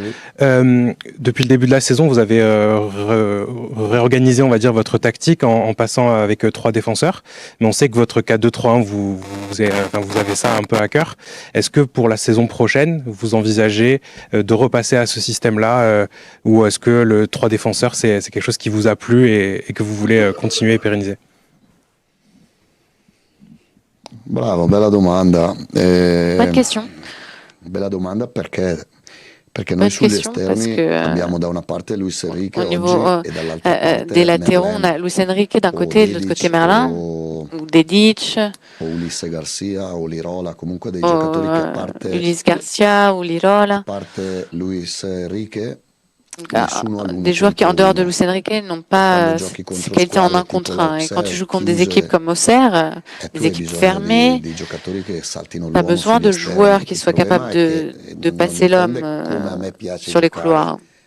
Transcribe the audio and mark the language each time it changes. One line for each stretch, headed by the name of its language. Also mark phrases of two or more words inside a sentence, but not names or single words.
French: Depuis le début de la saison, vous avez réorganisé, on va dire, votre tactique en passant avec 3 défenseurs. Mais on sait que votre 4-2-3-1, vous avez ça un peu à cœur. Est-ce que pour la saison prochaine, vous envisagez de repasser à ce système-là ou est-ce que le 3 défenseurs, c'est quelque chose qui vous a plu et que vous voulez continuer et pérenniser?
Italian: Bravo, bella domanda.
French: Bonne question.
Italian: Bella domanda perché
French: Bonne question parce que au niveau des latéraux, on a Luis Enrique d'un côté et de l'autre côté Merlin, ou Dedic,
Italian: Ulysse Garcia o Lirola, comunque dei giocatori che a parte Ulysse Garcia ou Lirola. Luis Enrique,
French: des joueurs qui, en dehors de Luis Enrique, n'ont pas ces qualités en 1 contre 1. Et quand tu joues contre des équipes comme Auxerre, des équipes fermées, tu as besoin de joueurs qui soient capables de passer l'homme sur les couloirs.